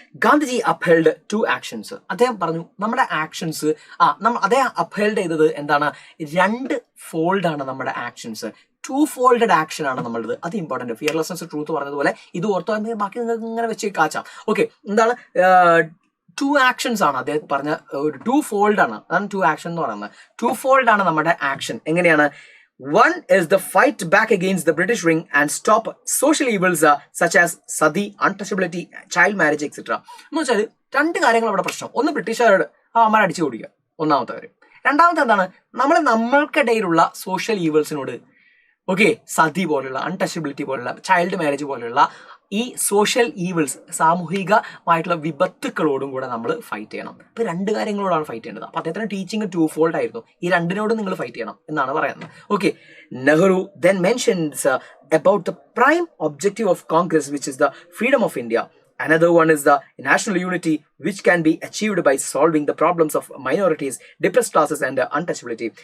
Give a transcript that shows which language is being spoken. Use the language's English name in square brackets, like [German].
[Malayalam] Gandhiji [English] Upheld 2 actions. [Malayalam] അദ്ദേഹം പറഞ്ഞു നമ്മുടെ ആക്ഷൻസ് അദ്ദേഹം അപ്ഹെൽഡ് ചെയ്തത് എന്താണ്, 2 ഫോൾഡാണ് നമ്മുടെ ആക്ഷൻസ്. 2 ഫോൾഡഡ് ആക്ഷൻ ആണ് നമ്മളത്. അത് ഇമ്പോർട്ടന്റ്. ഫിയർലെസ്നെസ് ട്രൂത്ത് പറഞ്ഞതുപോലെ ഇത് ഓർത്തോ, ബാക്കി നിങ്ങൾക്ക് ഇങ്ങനെ വെച്ച് കാച്ചാം. ഓക്കെ, എന്താണ് 2 ആക്ഷൻസ് ആണ് അദ്ദേഹം പറഞ്ഞ, ഒരു 2 ഫോൾഡ് ആണ്. അതാണ് 2 ആക്ഷൻ എന്ന് പറയുന്നത്. 2 ഫോൾഡ് ആണ് നമ്മുടെ ആക്ഷൻ. എങ്ങനെയാണ്? [English] 1 is the fight back against the British ring and stop social evils such as sati, untouchability, child marriage, etc. [Malayalam] എന്ന് വെച്ചാൽ 2 കാര്യങ്ങൾ അവിടെ പ്രശ്നം. ഒന്ന്, ബ്രിട്ടീഷുകാരോട് അമ്മ അടിച്ചു കൊടുക്കുക, ഒന്നാമത്തെ കാര്യം. രണ്ടാമത്തെ എന്താണ്, നമ്മൾക്കിടയിലുള്ള സോഷ്യൽ ഈവൽസിനോട്, ഓക്കെ, സതി പോലുള്ള, അൺടച്ചബിലിറ്റി പോലുള്ള, ചൈൽഡ് മാരേജ് പോലുള്ള ഈ സോഷ്യൽ ഈവിൾസ്, സാമൂഹികമായിട്ടുള്ള വിപത്തുക്കളോടും കൂടെ നമ്മൾ ഫൈറ്റ് ചെയ്യണം. ഇപ്പൊ 2 കാര്യങ്ങളോടാണ് ഫൈറ്റ് ചെയ്യേണ്ടത്. അപ്പൊ അദ്ദേഹത്തിന്റെ ടീച്ചിങ് 2 ഫോൾഡ് ആയിരുന്നു. ഈ 2നോടും നിങ്ങൾ ഫൈറ്റ് ചെയ്യണം എന്നാണ് പറയുന്നത്. [English] Okay, Nehru then mentions about the prime objective of Congress, which is the freedom of India. Another one is the national unity, which can be achieved by solving the problems of minorities, depressed classes and untouchability.